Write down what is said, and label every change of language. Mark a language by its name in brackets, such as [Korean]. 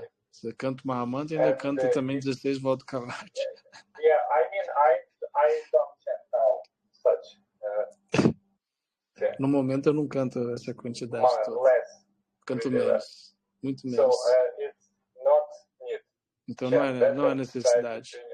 [Portuguese] Você canta uma Mahamantra e ainda canta também 16 voltas do Kavach. [English] Yeah, I don't chant now such. [Portuguese] No momento eu não canto essa quantidade toda. Canto menos, muito menos. [English] So, it's not need. [Portuguese] Então não é necessidade.